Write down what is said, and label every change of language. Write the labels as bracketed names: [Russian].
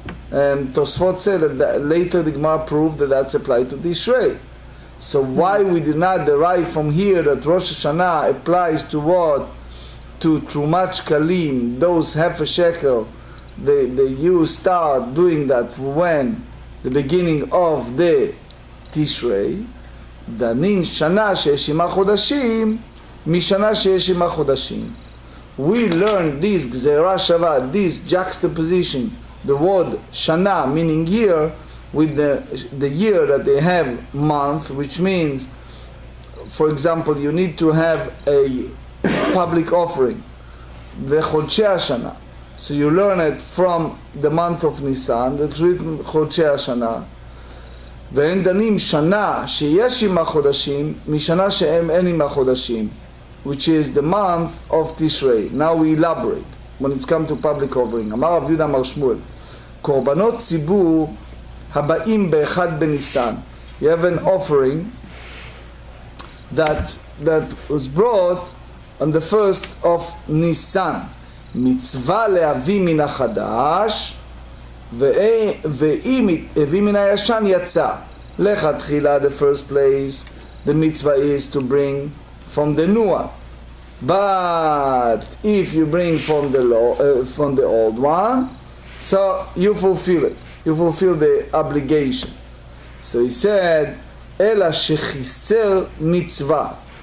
[English] And Tosfot said that later the Gemara proved that that's applied to Tishrei. So why we did not derive from here that Rosh Hashanah applies to what? To Trumat Shkalim, those half a shekel, you start doing that when? The beginning of the Tishrei. [Hebrew] דנין שנה שיש עמה חודשים משנה שיש עמה חודשים. [English] We learn this גזירה שווה, this juxtaposition, the word shana meaning year, with the year that they have month, which means, for example, you need to have a public offering, the chodshei hashana. So you learn it from the month of Nisan, that's written chodshei hashana. [Hebrew] ואין דנים שנה שיש עמה חודשים משנה שהם אין עמה חודשים, [English] which is the month of Tishrei. Now we elaborate when it's come to public offering. [Hebrew] אמר רב יהודה אמר שמואל, קורבנות ציבור הבאים באחד בניסן. [English] You have an offering that was brought on the first of Nisan. [Hebrew] מצווה להביא מן החדש, ואם הביא מן הישן יצא. [English] לכתחילה, the first place, the mitzvah is to bring from the new one. But if you bring from the old one, so you fulfill it. You fulfill the obligation. So he said, [Hebrew] אלא שחיסר מצווה.